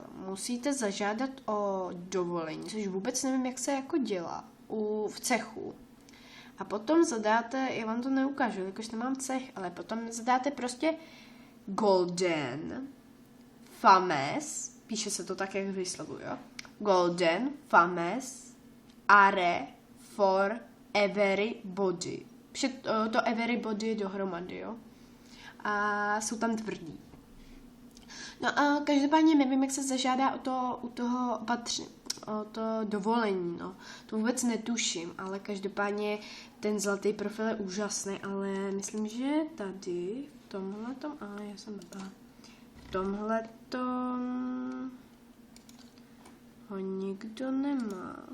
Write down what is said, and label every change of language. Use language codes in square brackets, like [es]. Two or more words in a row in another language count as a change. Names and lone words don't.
[cs] Musíte zažádat o dovolení, což vůbec nevím, jak se jako dělá v cechu. A potom zadáte, já vám to neukážu, jakož nemám cech, ale potom zadáte prostě Golden Fames, píše se to tak, jak vyslovuju, jo? [en] Golden Fames Are for everybody. [cs] To everybody je dohromady, jo. A jsou tam tvrdí. No a každopádně nevím, jak se zažádá o to dovolení, no. To vůbec netuším, ale každopádně ten zlatý profil je úžasný, ale myslím, že tady, v tomhletom, já jsem nebyla, v tomhletom ho nikdo nemá.